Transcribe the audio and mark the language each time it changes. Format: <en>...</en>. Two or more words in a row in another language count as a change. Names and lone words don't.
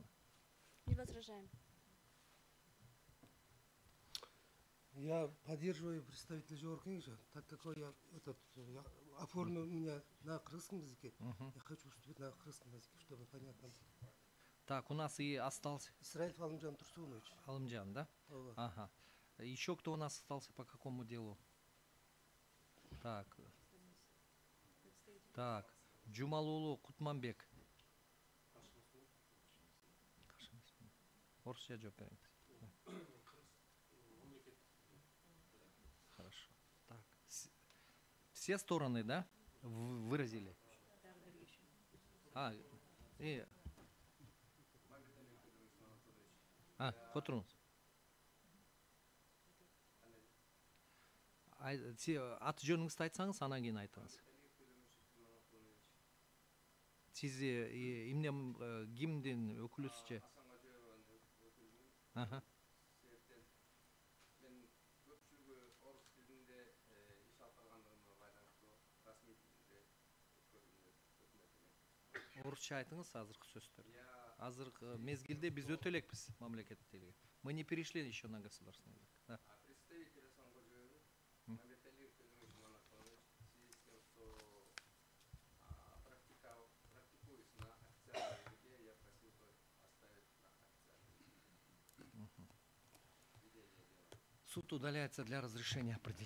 <ru>Не возражаем. Я поддерживаю представителя Жогорку Кеңеша, так как я оформил меня на кыргызском языке. Я хочу выступить на кыргызском языке, чтобы понятно было. Так, у нас и остался Исраилов Алымжан Турсунович. Алымжан, да?</ru> <ky>Ова.</ky> <ru>Ага. Еще кто у нас остался по какому делу? Так. Так.</ru> <ky>Джумалулу Кутманбек. Орусча жооп бериңиз.</ky> <ru>Хорошо. Так. Все стороны, да, выразили?</ru> <ky>Отырыңыз. Аты жөнүңүздү айтсаңыз, анан кийин айтыңыз. Сиз эмне кимдин өкүлүсүз? Орусча айтыңыз азыркы сөздөрдү. Азыркы мезгилде биз өтө элекпиз мамлекеттик тилге.</ky> <ru>Мы не перешли еще на государственный язык. Да. Суд удаляется для разрешения определения.</ru>